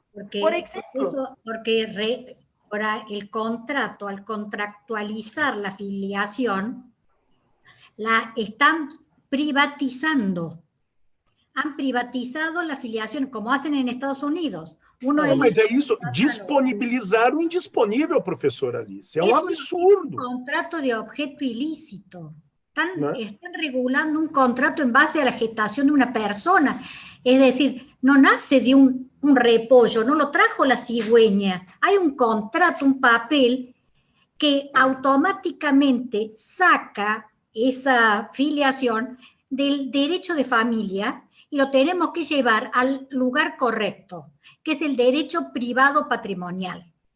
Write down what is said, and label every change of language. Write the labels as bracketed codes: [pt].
[es] Por ejemplo. Porque ahora el contrato, al contractualizar la filiación, la están privatizando. Han privatizado la filiación, como hacen en Estados Unidos. [pt] Mas é isso, disponibilizar o indisponível, professora Alice. É um absurdo. [es] Un contrato de objeto ilícito. Están regulando un contrato en base a la gestación de una persona. Es decir, no nace de un repollo, no lo trajo la cigüeña. Hay un contrato, un papel que automáticamente saca esa filiación del derecho de familia y lo tenemos que llevar al lugar correcto, que es el derecho privado patrimonial.